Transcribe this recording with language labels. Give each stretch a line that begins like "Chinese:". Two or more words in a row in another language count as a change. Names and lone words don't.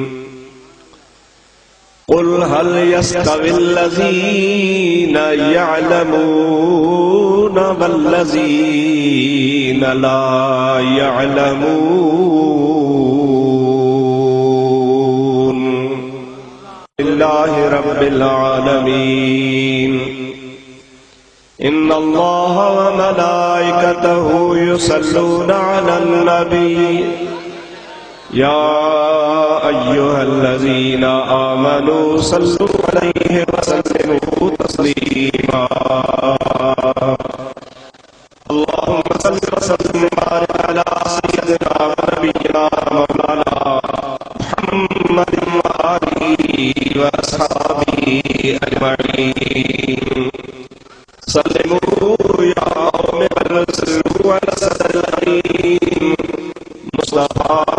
Arabic: قل هل يستوي الذين يعلمون والذين لا يعلمون لله رب العالمين. إن الله وملائكته يصلون على النبي يا أيها الذين آمنوا صلوا عليه وسلموا تسليما. اللهم صل وسلم وبارك على سيدنا ونبينا مولانا محمد وآله وأصحابه أجمعين. سلموا يا قومي بل صلوا على صدر الأمين مصطفى